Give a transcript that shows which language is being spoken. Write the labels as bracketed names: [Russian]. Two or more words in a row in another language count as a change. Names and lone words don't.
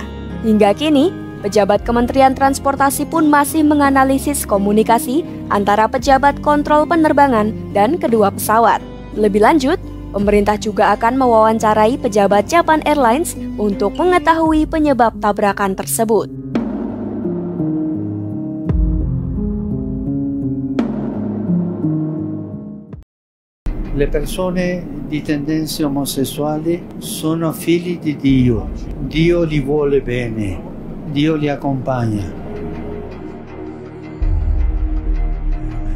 [Indonesian] Hingga kini, pejabat Kementerian Transportasi pun masih menganalisis komunikasi antara pejabat kontrol penerbangan dan kedua pesawat. Lebih lanjut, pemerintah juga akan mewawancarai pejabat Japan Airlines untuk mengetahui penyebab tabrakan tersebut. [Italian] Le persone di tendenze omosessuali sono figli di Dio. Dio li vuole bene. Dio li accompagna.